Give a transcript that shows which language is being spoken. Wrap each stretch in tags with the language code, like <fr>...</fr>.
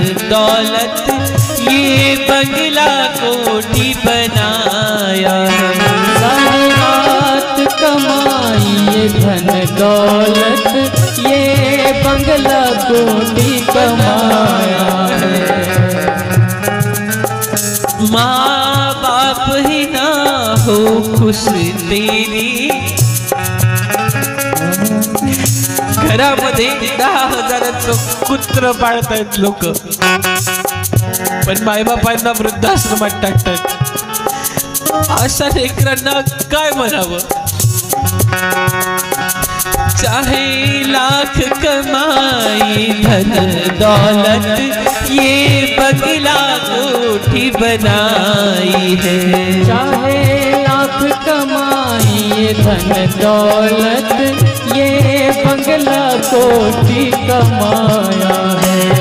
<hi>दौलत ये बंगला कोठी बनाया है। रात कमाई ये धन दौलत ये बंगला कोठी कमाया है। माँ बाप ही ना हो खुश तेरी,</hi> <mr>घरामध्ये 10,000चं कुत्र पाळतायत लोक, पण मायबापांना वृद्धाश्रमात टाकतात। अशा लेकरांना काय म्हणावं?</mr> <hi>चाहे लाख कमाई धन दौलत ये बंगला कोठी बनाई है। चाहे लाख कमाई ये धन दौलत ये बंगला कोठी कमाया है।</hi>